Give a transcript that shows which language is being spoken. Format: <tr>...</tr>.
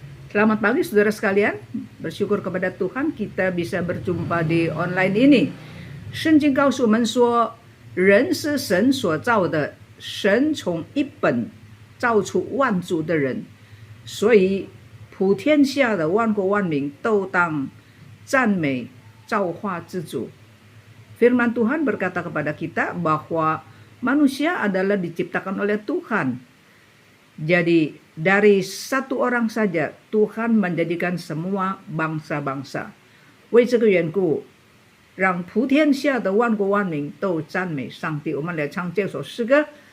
<id>Selamat pagi saudara sekalian, bersyukur kepada Tuhan kita bisa berjumpa di online ini.</id> <zh>圣经告诉我们说，人是神所造的，神从一本造出万族的人，所以普天下的万国万民都当赞美造化之主。</zh> <id>Firman Tuhan berkata kepada kita bahwa manusia adalah diciptakan oleh Tuhan. Jadi dari satu orang saja Tuhan menjadikan semua bangsa-bangsa.</id> <zh>为这个缘故，让普天下的万国万民都赞美上帝。我们来唱这首诗歌。</zh>